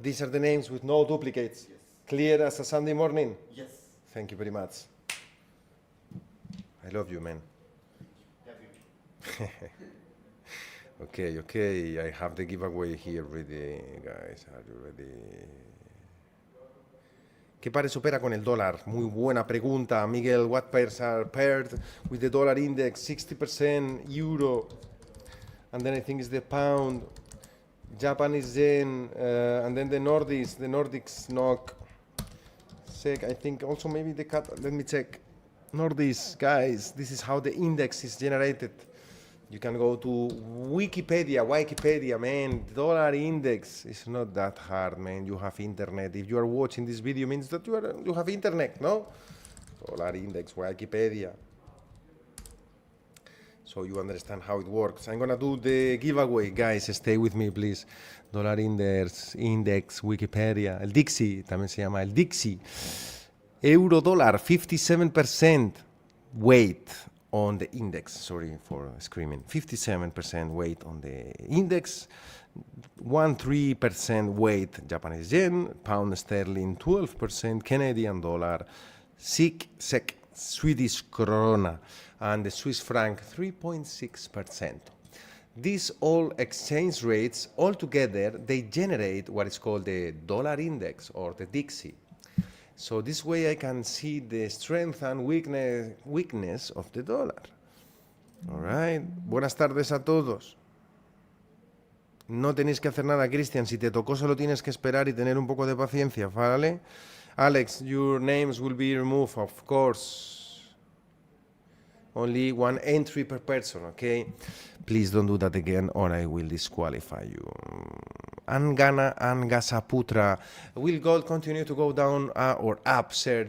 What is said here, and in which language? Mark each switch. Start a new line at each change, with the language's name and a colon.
English: These are the names with no duplicates. Clear as a Sunday morning. Yes. Thank you very much. I love you, man. Okay. I have the giveaway here ready, guys. Are you ready?
Spanish: ¿Qué pares opera con el dólar? Muy buena pregunta, Miguel.
English: What pairs are paired with the dollar index? 60% euro, and then I think it's the pound, Japanese yen, and then the Nordics NOK. SEK, I think also maybe the cut. Let me check. Nordics, guys. This is how the index is generated. You can go to Wikipedia, man. Dollar index is not that hard, man. You have internet. If you are watching this video, means that you have internet, no? Dollar index, Wikipedia. So you understand how it works. I'm gonna do the giveaway, guys. Stay with me, please. Dollar index, Wikipedia.
Spanish: El Dixie, también se llama el Dixie.
English: Euro dollar, 57% weight on the index. Sorry for screaming. 57% weight on the index. 13% weight Japanese yen, pound sterling 12%, Canadian dollar, SEK, Swedish krona, and the Swiss franc 3.6%. These all exchange rates altogether, they generate what is called the dollar index or the Dixie. So this way I can see the strength and weakness of the dollar. All right.
Spanish: Buenas tardes a todos. No tenéis que hacer nada, Cristian. Si te tocó, solo tienes que esperar y tener un poco de paciencia, ¿vale?
English: Alex, your names will be removed, of course. Only one entry per person, okay? Please don't do that again or I will disqualify you. Angana Angasaputra. Will gold continue to go down or up, sir?